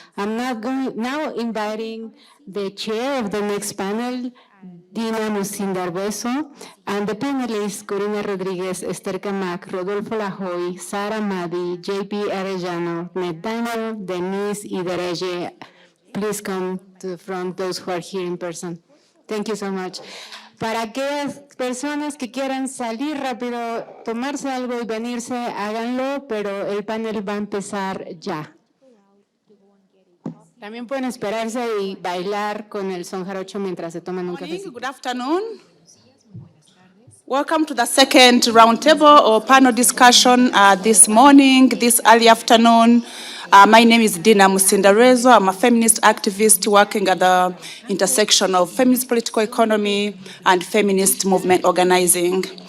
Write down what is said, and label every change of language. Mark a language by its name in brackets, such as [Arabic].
[English] I'm now inviting the chair of the next panel, Dina Musindarbeso, and the panelists, Corina Rodriguez, Esther Camac, Rodolfo Lajoy, Sara Madi, JP Arellano, Ned Daniel, Denise Iderege. Please come to the front, those who are here in person. Thank you so much. [Spanish] Para aquellas personas que quieran salir rápido, tomarse algo y venirse, háganlo, pero el panel va a empezar ya. También pueden esperarse y bailar con el son jarocho mientras se toman un café. [English] Good afternoon. Welcome to the second roundtable or panel discussion this morning, this early afternoon. My name is Dina Musindarezo. I'm a feminist activist working at the intersection of feminist political economy and feminist movement organizing.